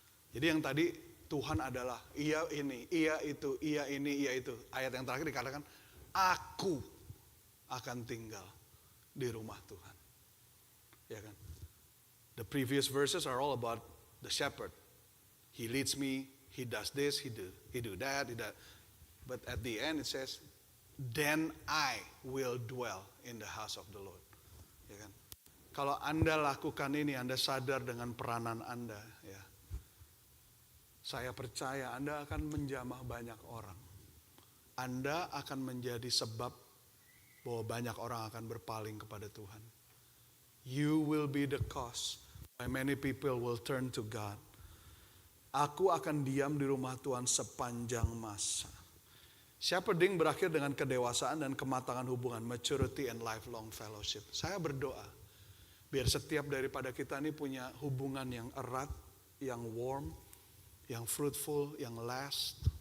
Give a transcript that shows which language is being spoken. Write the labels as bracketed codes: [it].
[id] Jadi yang tadi Tuhan adalah iya ini, iya itu, iya ini, iya itu. Ayat yang terakhir dikatakan, aku akan tinggal di rumah Tuhan. Ya kan? [en] The previous verses are all about the shepherd. He leads me, he does this, he do that, he does. But at the end it says, then I will dwell in the house of the Lord. [id] Ya kan? Kalau Anda lakukan ini, Anda sadar dengan peranan Anda, ya. Saya percaya Anda akan menjamah banyak orang. Anda akan menjadi sebab bahwa banyak orang akan berpaling kepada Tuhan. [en] You will be the cause why many people will turn to God. [id] Aku akan diam di rumah Tuhan sepanjang masa. Shepherding berakhir dengan kedewasaan dan kematangan hubungan, [en] maturity and lifelong fellowship. [id] Saya berdoa, biar setiap daripada kita ini punya hubungan yang erat, yang warm, yang fruitful, yang last.